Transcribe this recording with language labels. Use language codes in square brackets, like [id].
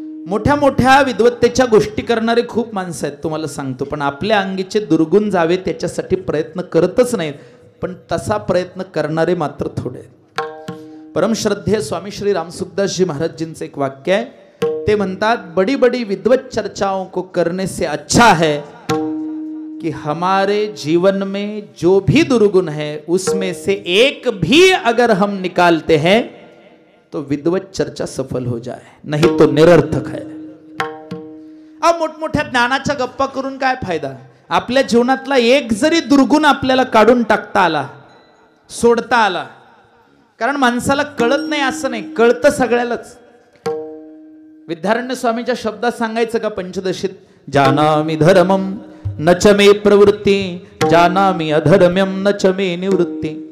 [mr] मोठ्या मोठ्या विद्वत्तेच्या गोष्टी करणारे खूप माणसं आहेत तुम्हाला सांगतो, पण आपल्या अंगीचे दुर्गुण जावे त्याच्यासाठी प्रयत्न करतच नाहीत. पण तसा प्रयत्न करणारे मात्र थोडे. परमश्रद्धेय स्वामी श्री रामसुखदासजी महाराजजींचं एक वाक्य आहे. ते म्हणतात [hi] बड़ी बड़ी विद्वत चर्चाओं को करने से अच्छा है कि हमारे जीवन में जो भी दुर्गुण है उसमें से एक भी अगर हम निकालते हैं तो विद्वत चर्चा सफल हो जाए, नहीं तो निरर्थक है. [mr] अब मोठमोठ्या ज्ञानाच्या गप्पा करून काय फायदा? आपल्या जीवनातला एक जरी दुर्गुण आपल्याला काढून टाकता आला, सोडता आला. कारण माणसाला कळत नाही असं नाही, कळतं सगळ्यालाच. विद्यारण्य स्वामीच्या शब्दात सांगायचं का पंचदशीत, [sa] जानामि धर्मम न च मे प्रवृत्ती जानामि अधर्म्यम न च मे निवृत्ती.